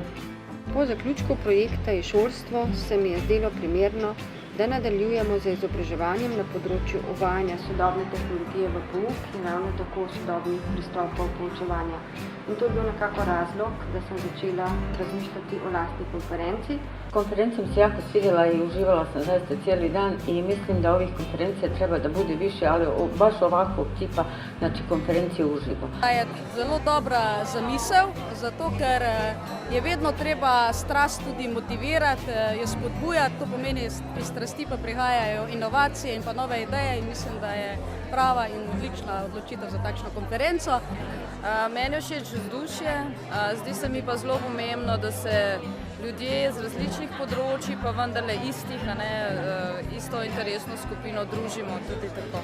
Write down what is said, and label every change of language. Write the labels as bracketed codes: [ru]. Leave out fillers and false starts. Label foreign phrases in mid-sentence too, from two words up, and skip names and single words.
[sl] Po zaključku projekta e-šolstvo se mi je zdelo primerno, da nadaljujemo z izobraževanjem na področju uvajanja sodobne tehnologije v pouk in ravno tako sodobnih pristopov poučevanja. In to je bil nekako razlog, da sem začela razmišljati o lastni konferenci. [hr] Konferencu sam se jako svidjela i uživala sam zaista cijeli dan i mislim da ovih konferencija treba da bude više, ali baš ovakvog tipa, znači konferencije uživo. [sl] Je zelo dobra zamisel, zato ker je vedno treba strast tudi motivirati, jo spodbujati, to pomeni iz strasti pa prihajajo inovacije in pa nove ideje in mislim, da je prava in odlična odločitev za takšno konferenco. Meni je všeč vzdušje, zdi se mi pa zelo pomembno, da se ljudje z različnih področji, pa vendarle istih, isto interesno skupino družimo tudi tako.